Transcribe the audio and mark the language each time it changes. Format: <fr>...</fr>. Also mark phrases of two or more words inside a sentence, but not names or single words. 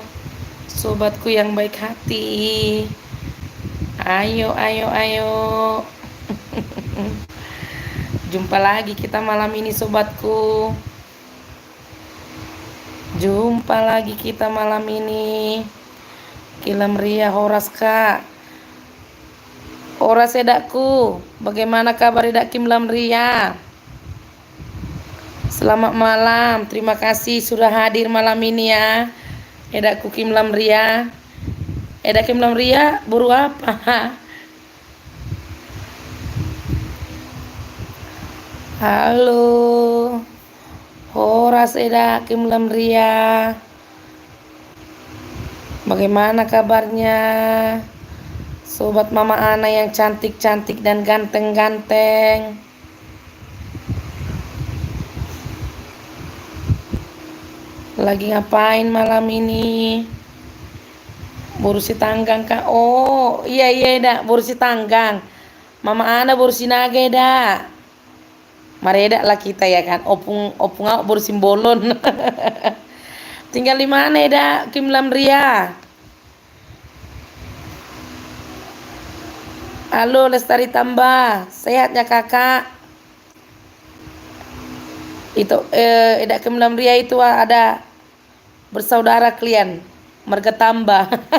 <id>Sobatku yang baik hati. Ayo, ayo, ayo. Jumpa lagi kita malam ini sobatku. Jumpa lagi kita malam ini. Kilam Ria Horas kak.</id> <bbc>Horas edakku.</bbc> <id>Bagaimana kabar edak Kilam Ria? Selamat malam. Terima kasih sudah hadir malam ini ya. Edakku Kilam Ria. Edak Kilam Ria buru apa? Halo.</id> <bbc>Horas edak Kilam Ria.</bbc> <id>Bagaimana kabarnya? Sobat Mama Ana yang cantik-cantik dan ganteng-ganteng. Lagi ngapain malam ini? Burusi tanggang kak? Oh iya dak burusi tanggang. Mama Ana burusi naga dak. Mareda lah kita ya kan. Opung burusi bolon. Tinggal di mana dak Kim Lamria? Halo Lestari Tambah. Sehatnya kakak? Itu edak Kim Lamria itu ada bersaudara kalian Marga Tambah.</id>